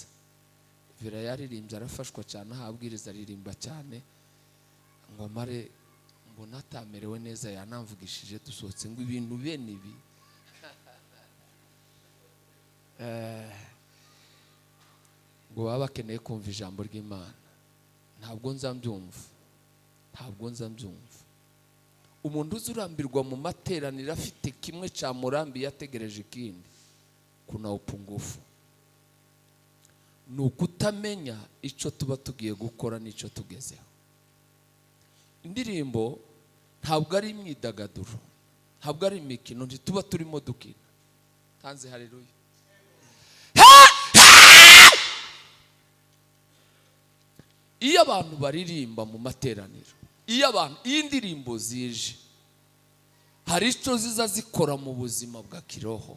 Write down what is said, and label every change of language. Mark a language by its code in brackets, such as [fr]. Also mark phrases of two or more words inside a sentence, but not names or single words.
[rw] Vera yaririmbye arafashwa cyane ahabwiriza aririmba cyane ngo amare mbona atamerewe neza yanamvugishije dusohotse ngo ibintu bene ibi ngo baba bakeneye kumva ijambo ry'Imana. Ntabwo nzambyumva. Umuntu uzurambirwa mu materaniro afite kimwe cya murambi yategereje ikindi [sw] kuna upungufu. [rw] Ni ukutamenya icyo tuba tugiye gukora n'icyo tugezeho. Indirimbo ntabwo ari imyidagaduro, ntabwo ari imikino, ntituba turimo dukina. Tanze haleluya. Iyo abantu baririmba mu materaniro, iyo indirimbo zije hari icyo ziza zikora mu buzima bwa kiroho.